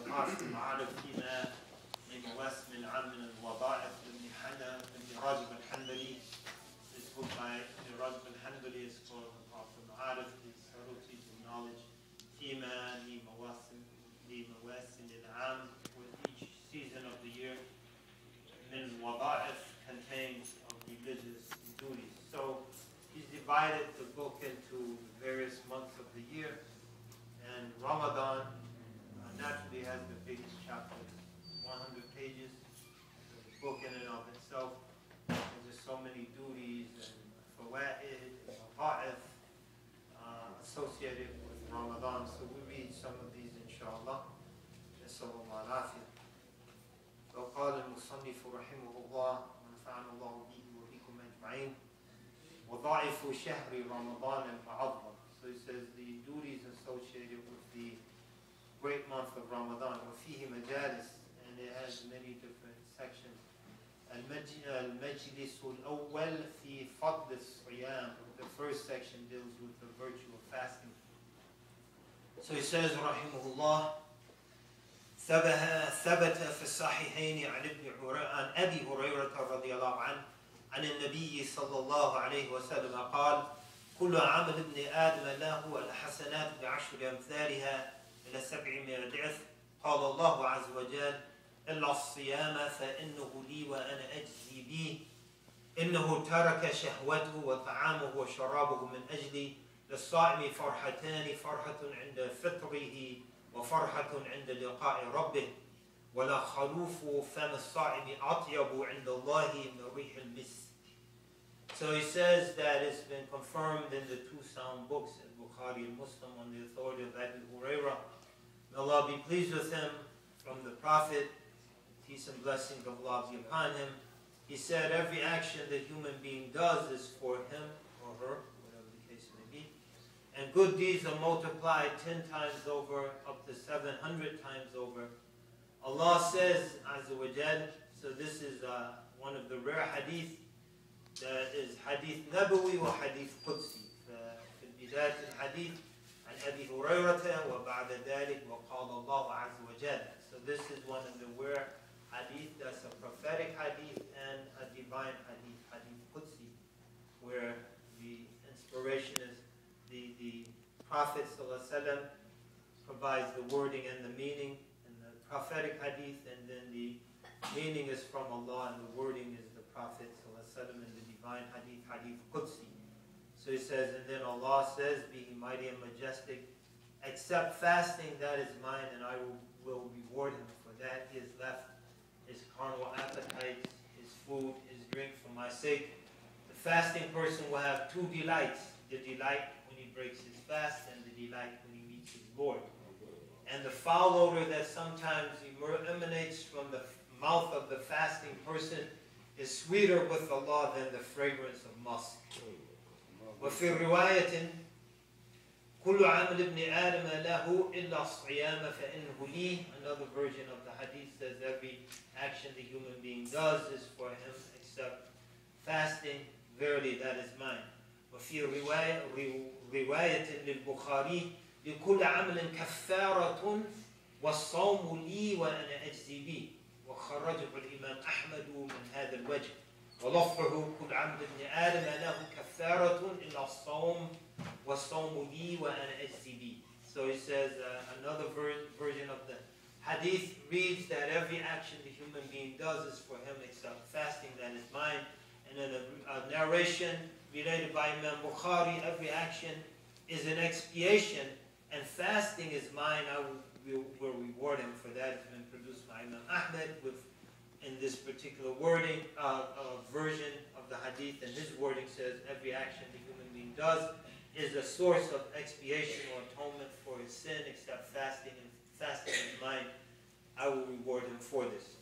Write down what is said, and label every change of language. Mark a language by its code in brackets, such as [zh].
[ar] حاصل المعارف فيما من مواسم العام من الوظائف لابن راجب الحنبلي. [en] This book by Ibn Rajab al-Hanbali is called Al-Ma'arif, the subtleties of knowledge. [ar] فيما لمواسم العام, [en] with each season of the year. [ar] من وظائف [en] contains of religious duties. So he's divided the book into various months of the year, and Ramadan naturally has the biggest chapter, 100 pages. So the book in and of itself, there's just so many duties and fawaid and waqa'if associated with Ramadan. So we read some of these inshallah. [ar] نسأل الله العافية. وقال المصنف رحمه الله ونفعنا الله به وبكم أجمعين وضعف شهر رمضان المعظم. [en] So he says the duties associated with the great month of Ramadan. [ar] وفيه مجالس, [en] and it has many different sections. [ar] المجلس الأول في فضل الصيام. [en] The first section deals with the virtue of fasting. So he says [ar] رحمه الله ثبت في الصحيحين عن أبي هريرة رضي الله عنه عن النبي صلى الله عليه وسلم قال كل عمل ابن آدم له الحسنات بعشر أمثالها إلى 700 ضعف. قال الله عز وجل إلا الصيام فإنه لي وأنا أجزي به إنه ترك شهوته وطعامه وشرابه من أجلي للصائم فرحتان فرحة عند فطره وفرحة عند لقاء ربه ولا خلوف فم الصائم أطيب عند الله من ريح المسك. [en] So he says that it's been confirmed in the two sound books, Bukhari and Muslim, on the authority of Abu Hurairah. May Allah be pleased with him, from the Prophet, peace and blessings of Allah be upon him. He said every action that human being does is for him or her, whatever the case may be. And good deeds are multiplied 10 times over, up to 700 times over. Allah says, Azza wa Jal, so this is one of the rare hadith, that is hadith nabawi or hadith qudsi. [ar] في البداية الحديث عن أبي هريرة وبعد ذلك وقال الله عز وجل. [en] So this is one of the rare hadith that's a prophetic hadith and a divine hadith, hadith qudsi, where the inspiration is the Prophet ﷺ provides the wording and the meaning in the prophetic hadith, and then the meaning is from Allah and the wording is the Prophet ﷺ in the divine hadith, hadith qudsi. So he says, and then Allah says, being mighty and majestic, except fasting, that is mine, and I will reward him for that. He has left his carnal appetites, his food, his drink for my sake. The fasting person will have two delights: the delight when he breaks his fast and the delight when he meets his Lord. And the foul odor that sometimes emanates from the mouth of the fasting person is sweeter with Allah than the fragrance of musk. [ar] وفي رواية كل عمل ابن آدم له إلا الصيام فإنه لي. [en] Another version of the hadith says every action the human being does is for him except fasting. Verily that is mine. [ar] وفي رواية للبخاري لكل عمل كفارة والصوم لي وأنا أجزي به. وخرجه الإمام أحمد من هذا الوجه. ولفظه كل عمل ابن آدم له كفارة إلا الصوم والصوم لي وأنا أجزي به. [en] So he says another version of the hadith reads that every action the human being does is for him except fasting, that is mine. And then a narration related by Imam Bukhari, every action is an expiation and fasting is mine, I will reward him for that. It's been produced by Imam Ahmed in this particular wording, version of the hadith, and his wording says every action the human being does is a source of expiation or atonement for his sin except fasting, and fasting is mine, I will reward him for this.